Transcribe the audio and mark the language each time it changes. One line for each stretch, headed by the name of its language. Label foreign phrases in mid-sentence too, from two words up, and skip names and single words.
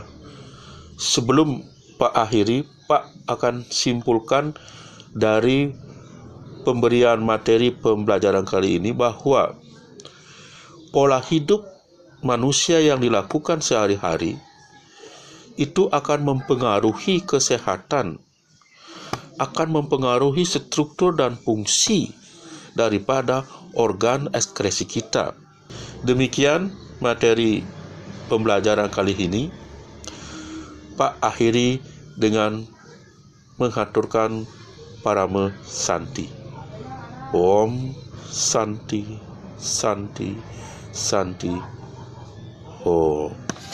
Indonesian: Sebelum Pak akhiri, Pak akan simpulkan dari pemberian materi pembelajaran kali ini bahwa pola hidup manusia yang dilakukan sehari-hari itu akan mempengaruhi kesehatan, akan mempengaruhi struktur dan fungsi daripada organ ekskresi kita. Demikian materi pembelajaran kali ini. Pak akhiri dengan menghaturkan
Sanskrit: parame santi. Om Santi, Santi, Santi. Oh.